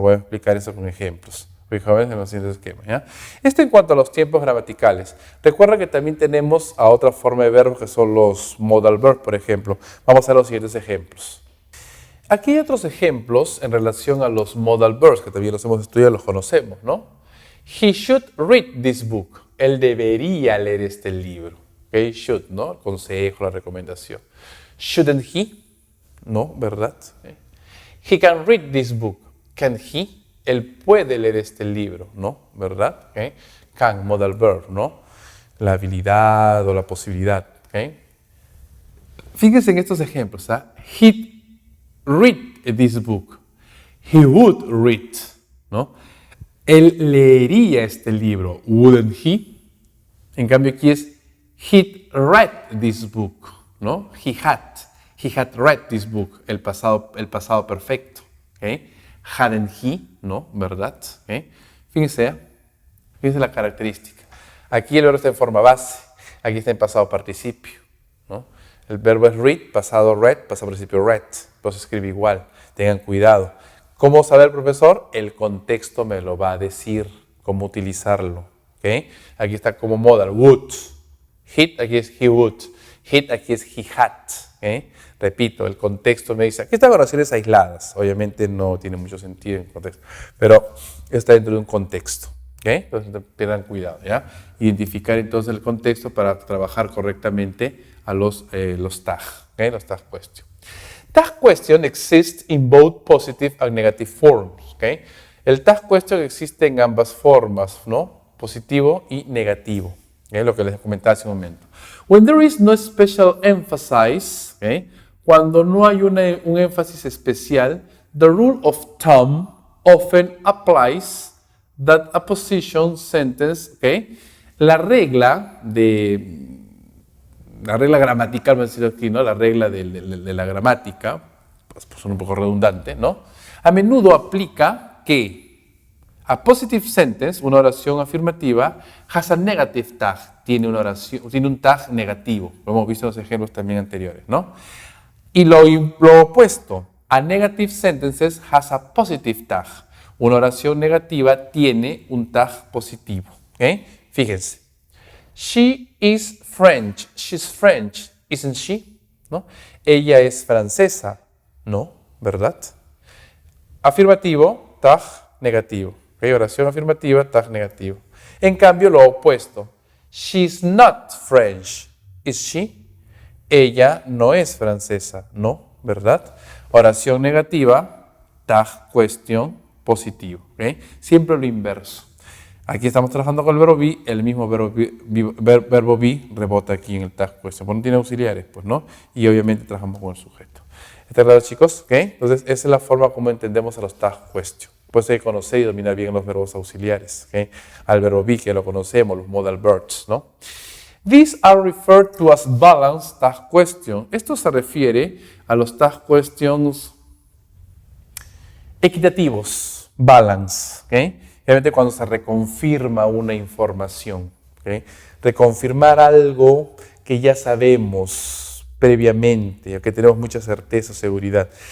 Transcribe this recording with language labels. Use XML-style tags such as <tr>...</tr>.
<es>Ahora voy a explicar eso con ejemplos. Fijaos en los siguientes esquemas. ¿Ya? Esto en cuanto a los tiempos gramaticales. Recuerda que también tenemos a otra forma de verbos que son los modal verbs, por ejemplo. Vamos a ver los siguientes ejemplos. Aquí hay otros ejemplos en relación a los modal verbs, que también los hemos estudiado, los conocemos, ¿no?</es> <en>He should read this book.</en> <es>Él debería leer este libro. Okay, should, ¿no? El consejo, la recomendación.</es> <en>Shouldn't he?</en> <es>No, ¿verdad?</es> <en>Okay. He can read this book. Can he?</en> <es>Él puede leer este libro, ¿no? ¿Verdad? Okay. Can, modal verb, ¿no? La habilidad o la posibilidad. Okay. Fíjense en estos ejemplos.</es> <en>¿Ah? He'd read this book. He would read, ¿no?</en> <es>Él leería este libro.</es> <en>Wouldn't he?</en> <es>En cambio aquí es</es> <en>he'd read this book,</en> <es>¿no?</es> <en>He had read this book,</en> <es>el pasado perfecto,</es> <en>¿okay? Hadn't he,</en> <es>¿no? ¿Verdad? ¿Okay? Fíjense la característica. Aquí el verbo está en forma base, aquí está en pasado participio, ¿no? El verbo es read, pasado read, pasado participio read, pero se escribe igual, tengan cuidado. ¿Cómo saber, profesor? El contexto me lo va a decir, cómo utilizarlo, ¿okay? Aquí está como modal, would. He'd, aquí es</es> <en>he would.</en> <es>He'd, aquí es</es> <en>he had.</en> <es>¿Okay? Repito, el contexto me dice, aquí están oraciones aisladas. Obviamente no tiene mucho sentido en contexto, pero está dentro de un contexto. ¿Okay? Entonces tengan cuidado, ¿ya? Identificar entonces el contexto para trabajar correctamente a los tag, ¿okay? Los tag question.</es> <en>Tag question exists in both positive and negative forms. ¿Okay?</en> <es>El tag question existe en ambas formas, ¿no? Positivo y negativo. ¿Okay? Lo que les comentaba hace un momento.</es> <en>When there is no special emphasis, ¿okay?</en> <es>Cuando no hay un énfasis especial,</es> <en>the rule of thumb often applies that a position sentence, ¿okay?</en> <es>La regla gramatical, vamos a decir aquí, ¿no? La regla de la gramática, pues son un poco redundante, ¿no? A menudo aplica que</es> <en>a positive sentence,</en> <es>una oración afirmativa,</es> <en>has a negative tag,</en> <es>tiene un tag negativo. Lo hemos visto en los ejemplos también anteriores, ¿no? Y lo opuesto,</es> <en>a negative sentences has a positive tag.</en> <es>Una oración negativa tiene un tag positivo. ¿Okay? Fíjense.</es> <en>She is French. She's French, isn't she? ¿No?</en> <es>Ella es francesa.</es> <en>No,</en> <es>¿verdad? Afirmativo, tag negativo. ¿Okay? Oración afirmativa, tag negativo. En cambio, lo opuesto.</es> <en>She's not French. Is she?</en> <es>Ella no es francesa. No, ¿verdad? Oración negativa, tag cuestión positivo. ¿Okay? Siempre lo inverso. Aquí estamos trabajando con el verbo be, el mismo verbo be rebota aquí en el tag question. ¿Por qué no tiene auxiliares? Pues no. Y obviamente trabajamos con el sujeto. ¿Está claro, chicos? ¿Okay? Entonces, esa es la forma como entendemos a los tag question. Pues hay que conocer y dominar bien los verbos auxiliares. ¿Okay? Al verbo be, que lo conocemos, los modal verbs, ¿no?</es> <en>These are referred to as balanced tag question.</en> <es>Esto se refiere a los tag questions equitativos, balance, ¿okay? Realmente cuando se reconfirma una información, ¿okay? Reconfirmar algo que ya sabemos previamente, o que tenemos mucha certeza o seguridad.</es>